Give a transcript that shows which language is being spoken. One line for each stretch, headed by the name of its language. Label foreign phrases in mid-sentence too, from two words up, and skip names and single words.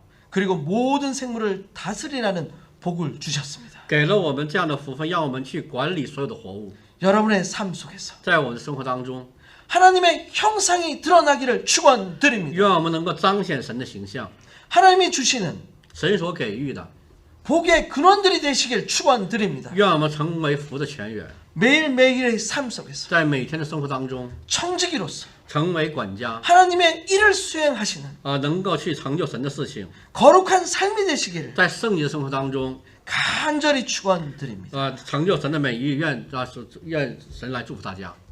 Korean: 그리고 모든 생물을 다스리라는 복을 주셨습니다.
Chinese: 给了我们这样的福分，让我们去管理所有的活物。
Korean: 여러분의 삶 속에서
Chinese: 在我们的生活当中，
Korean: 하나님의 형상이 드러나기를 축원드립니다.
Chinese: 愿我们能够彰显神的形象，
Korean: 하나님이 주시는
Chinese: 神所给予的，
Korean: 복의 근원들이 되시길 축원드립니다.
Chinese: 愿我们成为福的泉源，
Korean: 매일매일의 삶 속에서
Chinese: 在每天的生活当中
Korean: 청지기로서
Chinese: 成为管家，
Korean: 하나님의 일을 수행하시는
Chinese: 能够去成就神的事情，
Korean: 거룩한 삶이 되시기를
Chinese: 在圣洁的生活当中，
Korean: 간절히 축원드립니다.
Chinese: 成就神的美意，愿神来祝福大家。